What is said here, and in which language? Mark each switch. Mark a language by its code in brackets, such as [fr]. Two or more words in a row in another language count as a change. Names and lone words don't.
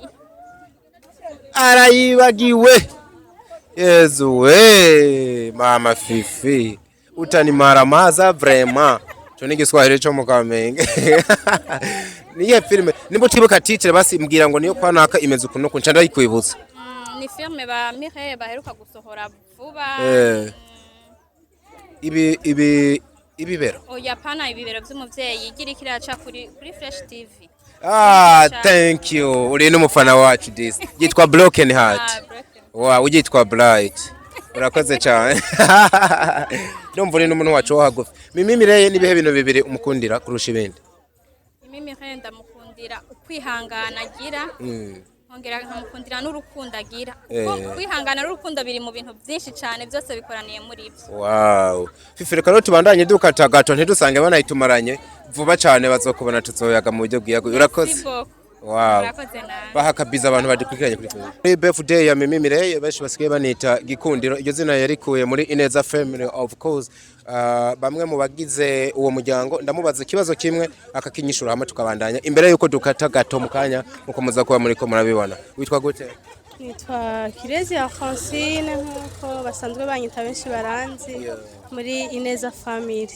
[rn] arayibagiwe Yezu we mama fifi utanimara maza vraiment cyo ni giswahili cyo mu Kamenge niye filme nibo tibuka titre basi mbwira ngo niyo kwanaka imeze ukuntu ko nca ndayikwibutsa ni filme ba Mireye baheruka gusohora vuba ibibero oya pana ibibero by'umuvyeyi igira kiraca kuri Fresh TV [en] thank you [rn] uri n'umufana wacu disi yitwa Broken Heart wow ugitwa Bright urakoze cyane ndumva uri n'umuntu wacu wo hagufi Mimi Mireye nibihe bintu bibiri umukundira kurusha ibindi Mimi Mireye ndamukundira ukwihangana agira nkongera nkamukundira n'urukundo agira kuko kwihangana n'urukundo biri mu bintu byinshi cyane byose bikoraniye muri byo wow fifi reka tubandanye dukata gato ntidusange banayitumaranye vuba cyane bazokubona tuzoyaga mu buryo bwiyaguye urakoze wow baha kabiza abantu badikurikiranye kuri Facebook birthday ya Mimi Mireye benshi basigaye banita gikundiro iryo zina yarikuye muri Ineza family [en] of course [rn] bamwe mu bagize uwo muryango ndamubaza ikibazo kimwe akakinyishura hamwe tukabandanya imbere yuko dukata gato mukanya mukomeza kuba muri ko murabibona witwa gute nitwa Kirezi ya Francine nkuko basanzwe banyita benshi baranzi muri Ineza family